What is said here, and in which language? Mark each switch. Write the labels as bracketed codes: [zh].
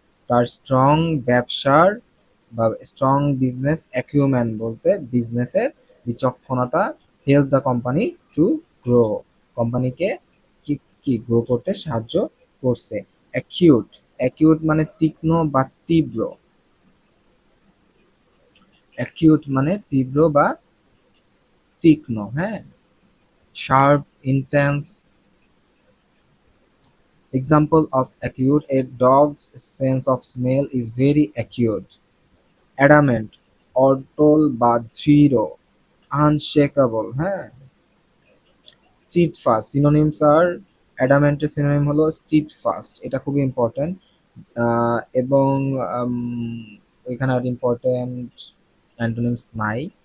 [bn] তার স্ট্রং ব্যবসার বা স্ট্রং বিজনেস অ্যাকিউম্যান বলতে বিজনেসের বিচক্ষণতা, [en] help the company to grow, [bn] কোম্পানিকে কি কি গ্রো করতে সাহায্য করছে। অ্যাকিউট, অ্যাকিউট মানে তীক্ষ্ণ বা তীব্র, অ্যাকিউট মানে তীব্র বা তীক্ষ্ণ, হ্যাঁ। [en] Sharp, intense. Example of acute: a dog's sense of smell is very acute. [bn] Adamant, অটল বা দৃঢ়, আনশেকেবল, হ্যাঁ। স্টিডফাস্ট, সিনোনিমস আর অ্যাডামেন্টের সিনোনিম হলো স্টিডফাস্ট, এটা খুবই ইম্পর্টেন্ট। এবং আম, এখানে আর ইম্পর্টেন্ট অ্যান্টোনিমস নাই।